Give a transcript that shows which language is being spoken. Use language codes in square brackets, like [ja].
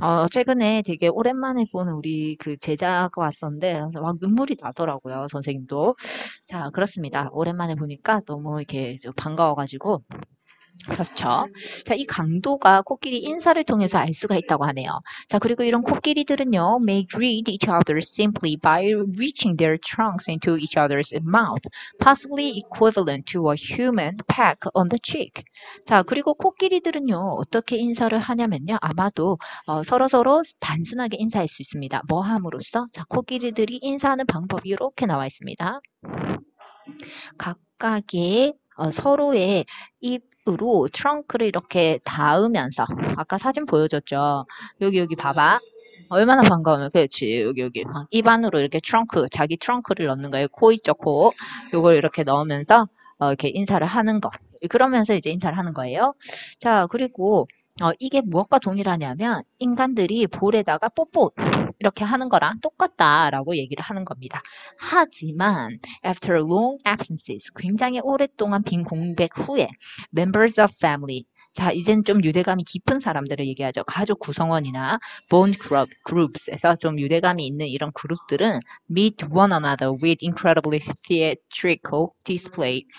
[ko] 최근에 되게 오랜만에 본 우리 그 제자가 왔었는데 막 눈물이 나더라고요. 선생님도. 자, 그렇습니다. 오랜만에 보니까 너무 이렇게 반가워가지고. 그렇죠. 자, 이 강도가 코끼리 인사를 통해서 알 수가 있다고 하네요. 자, 그리고 이런 코끼리들은요, [en] may greet each other simply by reaching their trunks into each other's mouth, possibly equivalent to a human peck on the cheek. [ko] 자, 그리고 코끼리들은요, 어떻게 인사를 하냐면요, 아마도 서로서로 단순하게 인사할 수 있습니다. 뭐 함으로써? 자, 코끼리들이 인사하는 방법이 이렇게 나와 있습니다. 각각의 서로의 입으로 트렁크를 이렇게 닿으면서 아까 사진 보여줬죠. 여기 봐봐. 얼마나 반가우면 그렇지. 여기 입 안으로 이렇게 자기 트렁크를 넣는 거예요. 코 있죠, 코. 요걸 이렇게 넣으면서 이렇게 인사를 하는 거. 그러면서 이제 인사를 하는 거예요. 자, 그리고 이게 무엇과 동일하냐면 인간들이 볼에다가 뽀뽀 이렇게 하는 거랑 똑같다라고 얘기를 하는 겁니다. 하지만 [en] after long absences, [ko] 굉장히 오랫동안 빈 공백 후에 [en] members of family, [ko] 자, 이젠 좀 유대감이 깊은 사람들을 얘기하죠. 가족 구성원이나 [en] bond groups에서 [ko] 좀 유대감이 있는 이런 그룹들은 [en] meet one another with incredibly theatrical display.